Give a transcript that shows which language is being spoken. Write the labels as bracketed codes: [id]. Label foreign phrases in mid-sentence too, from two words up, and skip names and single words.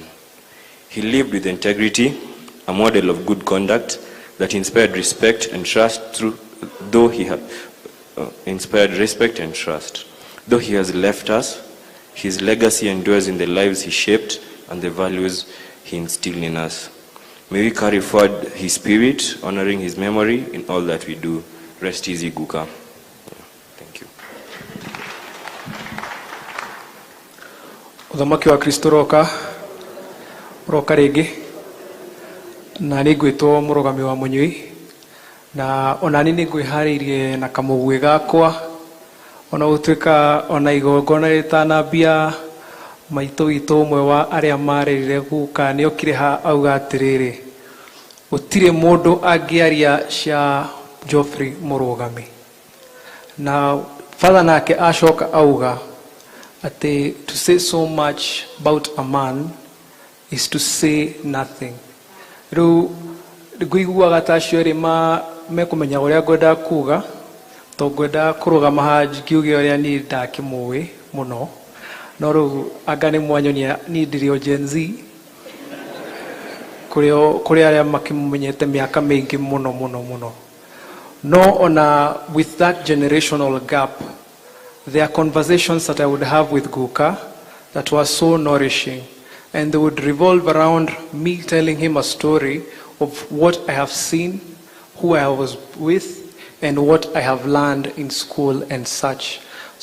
[en] He lived with integrity, a model of good conduct that inspired respect and trust though he has left us, his legacy endures in the lives he shaped and the values he instilled in us. May we carry forward his spirit, honoring his memory in all that we do. Rest easy, Guka. [ki] Uthamaki wa Kristo roka rĩngĩ na nĩ ngwĩtwo mũrũgami wa Mũnyui, na onani nĩ ngwĩharĩirie na kamũgwĩ gakwa, ona gũtuĩka ona igongona rĩtanambia maitũ witũ ũmwe wa arĩa marerire Guka nĩ okire ha auga atĩrĩrĩ, gũtirĩ mũndũ angĩaria cia Geoffrey Mũrũgami. Na father nake acoka auga ati, [en] to say so much about a man is to say nothing. [ki] Rĩu ngũiguaga ta acio erĩ mekũmenya ũrĩa ngwenda kuga, to ngwenda kũrũgama haha ngiuge ũrĩa niĩ ndakĩmũĩ mũno, no rĩu anga nĩ mwanyonia niĩ ndĩrĩ o Gen Z kũrĩ arĩa makĩmũmenyete mĩaka mĩingĩ mũno. No ona [en] with that generational gap, there are conversations that I would have with Guka that were so nourishing, and they would revolve around me telling him a story of what I have seen, who I was with, and what I have learned in school and such.